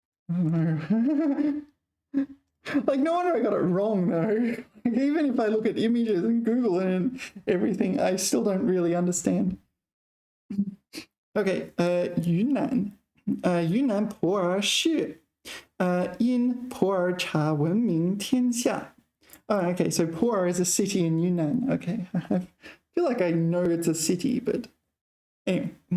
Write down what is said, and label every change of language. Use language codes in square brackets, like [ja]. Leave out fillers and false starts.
[en] I don't know. Like, no wonder I got it wrong, though. Like, even if I look at images and Google and everything, I still don't really understand. Okay, Yunnan. [zh] Yunnan 普洱市因普洱茶闻名天下. [en] Oh, okay, so Pu'er is a city in Yunnan. Okay, I feel like I know it's a city, but anyway.